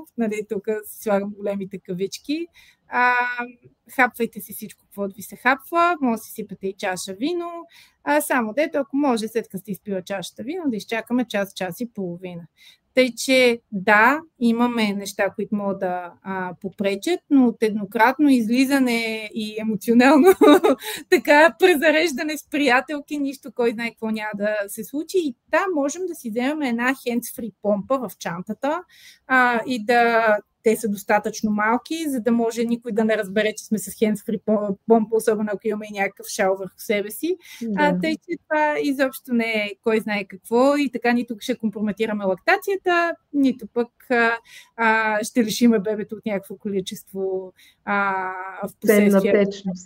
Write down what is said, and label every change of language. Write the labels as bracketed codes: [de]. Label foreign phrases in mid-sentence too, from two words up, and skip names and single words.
[bg] Нали, тук си слагам големите кавички. Хапвайте си всичко, каквото ви се хапва, може да си сипате и чаша вино, само дето, ако може, след като сте изпила чашата вино, да изчакаме час и половина. Тъй, че да, имаме неща, които могат да попречат, но от еднократно излизане и емоционално така презареждане с приятелки, нищо, кой знае какво няма да се случи. И да, можем да си вземем една hands-free помпа в чантата и да те са достатъчно малки, за да може никой да не разбере, че сме с hands-free помпа, особено ако имаме и някакъв шал върху себе си. Тъй, че това изобщо не е кой знае какво и така нито ще компрометираме лактацията, нито пък ще лишиме бебето от някакво количество в последствие. Течност.